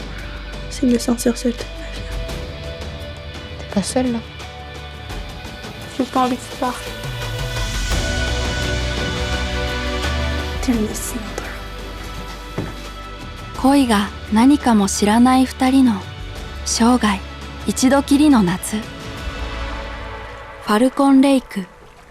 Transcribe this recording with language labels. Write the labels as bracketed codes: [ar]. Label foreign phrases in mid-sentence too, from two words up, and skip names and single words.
[fr] C'est de me sentir seule toute ma vie. T'es pas seule, là? J'ai pas envie que tu partes. T'es un destinateur. [ja] 恋が何かも知らない2人の生涯一度きりの夏。ファルコンレイク